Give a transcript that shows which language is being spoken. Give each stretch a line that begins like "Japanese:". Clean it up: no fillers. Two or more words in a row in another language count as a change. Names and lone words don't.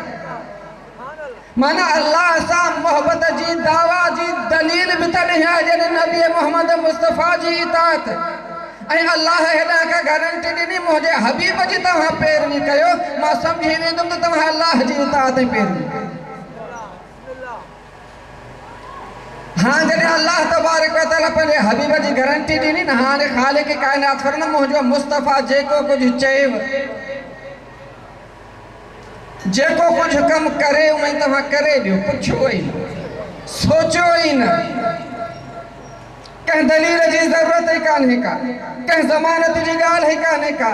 Sindhi: माना अल्लाह सां मोहबत जी दावा जी दलील बि तॾहिं आहे जॾहिं नबी मोहम्मद मुस्तफ़ा जी इताअत ऐं अल्लाह हेॾां खां गारंटी ॾिनी, मुंहिंजे हबीब जी तव्हां पैरवी कयो, मां सम्झी वेंदुमि त तव्हां अल्लाह जी इताअत ऐं पैरवी कयो। हाँ, जॾहिं अल्लाह
Arabic: تبارك وتعالى
Sindhi: पंहिंजे हबीब जी गारंटी ॾिनी न, हाणे ख़ालिक़ काइनात फरमाए, मुंहिंजो मुस्तफ़ा जेको कुझु चएव, जेको कुझु कमु करे उहो तव्हां करे ॾियो, पुछो ई न, सोचो ई न, कंहिं दलील जी ज़रूरत ई कान्हे का, कंहिं ज़मानत जी ॻाल्हि ई कान्हे का।